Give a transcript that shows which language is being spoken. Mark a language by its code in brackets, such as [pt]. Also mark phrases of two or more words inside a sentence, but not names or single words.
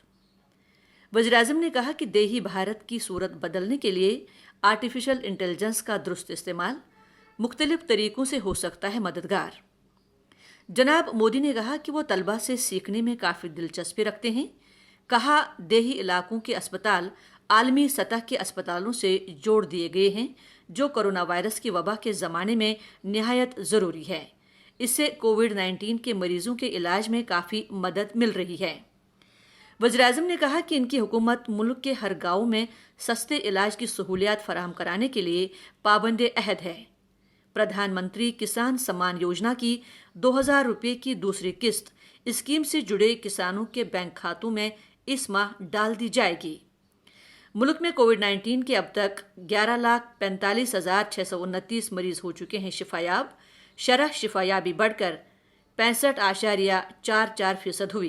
[ur] وزیر اعظم نے کہا کہ دیہی بھارت کی صورت بدلنے کے لیے [en] artificial intelligence [ur] کا درست استعمال مختلف طریقوں سے ہو سکتا ہے مددگار. جناب مودی نے کہا کہ وہ طلبہ سے سیکھنے میں کافی دلچسپی رکھتے ہیں. کہا، دیہی علاقوں کے اسپتال عالمی سطح کے اسپتالوں سے جوڑ دیے گئے ہیں, جو کورونا وائرس کی وبا کے زمانے میں نہایت ضروری ہے۔ اس سے کووڈ-19 کے مریضوں کے علاج میں کافی مدد مل رہی ہے۔ وزیراعظم نے کہا کہ ان کی حکومت ملک کے ہر گاؤں میں سستے علاج کی سہولیات فراہم کرانے کے لیے پابند عہد ہے۔ پردھان منتری کسان سمان یوجنا کی 2000 روپے کی دوسری قسط اسکیم سے جڑے کسانوں کے بینک کھاتوں میں اس ماہ ڈال دی جائے گی۔ ملک میں کووڈ-19 کے اب تک 11,45,629 مریض ہو چکے ہیں شفا یاب۔ شرح شفا یابی بڑھ کر 65.44% ہوئی۔